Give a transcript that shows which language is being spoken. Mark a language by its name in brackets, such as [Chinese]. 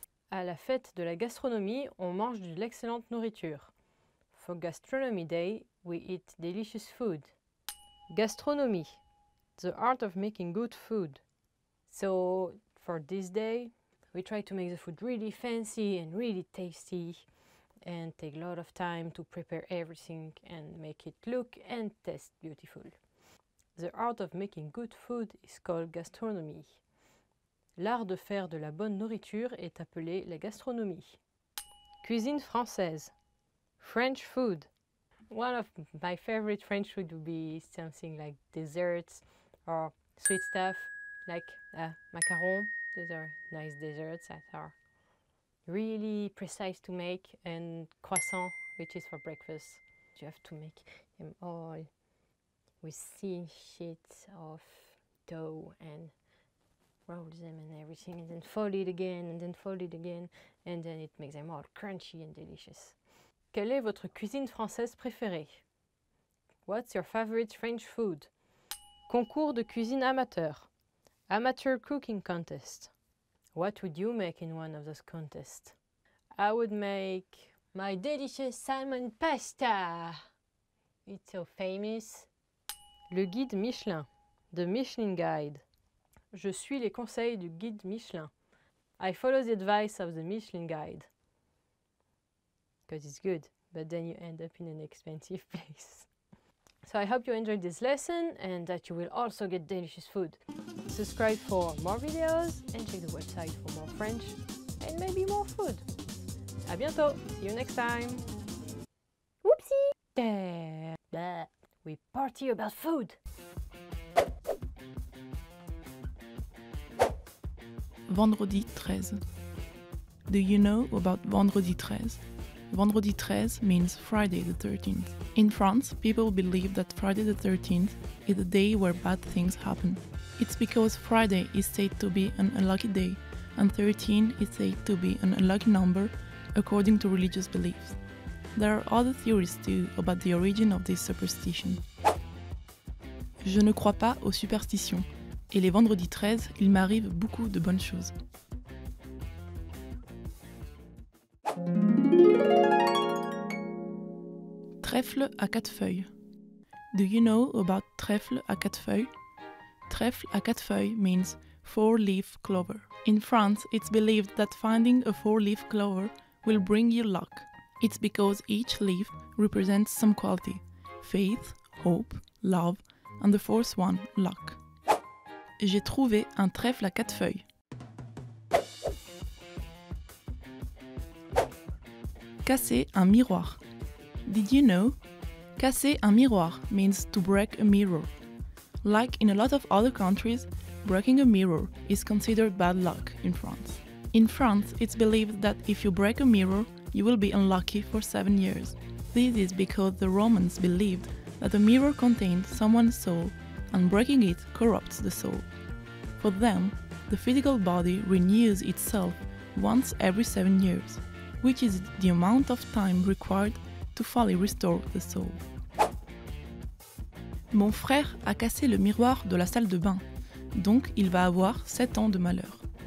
[French] À la fête de la gastronomie, on mange de l'excellente nourriture. [English] For Gastronomy Day, we eat delicious food. Gastronomie, the art of making good food. So, for this day, we try to make the food really fancy and really tasty and take a lot of time to prepare everything and make it look and taste beautiful. The art of making good food is called gastronomy. [French] L'art de faire de la bonne nourriture est appelé la gastronomie. Cuisine française. [English] French food. One of my favorite French food would be something like desserts or sweet stuff like macarons. Those are nice desserts that are really precise to make, and croissant, which is for breakfast. You have to make them all with thin sheets of dough and roll them and everything, and then fold it again, and then fold it again, and then it makes them all crunchy and delicious. [French] Quelle est votre cuisine française préférée? [English] What's your favorite French food? [French] Concours de cuisine amateur. [English] Amateur cooking contest. What would you make in one of those contests? I would make my delicious salmon pasta. It's so famous. [French] Le guide Michelin. [English] The Michelin Guide. [French] Je suis les conseils du guide Michelin. [English] I follow the advice of the Michelin Guide. Because it's good, but then you end up in an expensive place. So I hope you enjoyed this lesson and that you will also get delicious food. Subscribe for more videos and check the website for more French and maybe more food. [French] À bientôt. [English] See you next time. Whoopsie! We party about food. [French] Vendredi 13. [English] Do you know about Vendredi 13? Vendredi 13 means Friday the 13th. In France, people believe that Friday the 13th is the day where bad things happen. It's because Friday is said to be an unlucky day, and 13 is said to be an unlucky number according to religious beliefs. There are other theories too about the origin of this superstition. [French] Je ne crois pas aux superstitions, et les vendredis 13, il m'arrive beaucoup de bonnes choses. Trèfle à quatre feuilles. [English] Do you know about [French] trèfle à quatre feuilles? [English] Trèfle à quatre feuilles means four-leaf clover. In France, it's believed that finding a four-leaf clover will bring you luck. It's because each leaf represents some quality: faith, hope, love, and the fourth one, luck. [French] J'ai trouvé un trèfle à quatre feuilles. Casser un miroir. [English] Did you know? Casser un miroir means to break a mirror. Like in a lot of other countries, breaking a mirror is considered bad luck in France. In France, it's believed that if you break a mirror, you will be unlucky for 7 years. This is because the Romans believed that a mirror contained someone's soul, and breaking it corrupts the soul. For them, the physical body renews itself once every 7 years, which is the amount of time required to fully restore the soul. [French] Mon frère a cassé le miroir de la salle de bain, donc il va avoir 7 ans de malheur.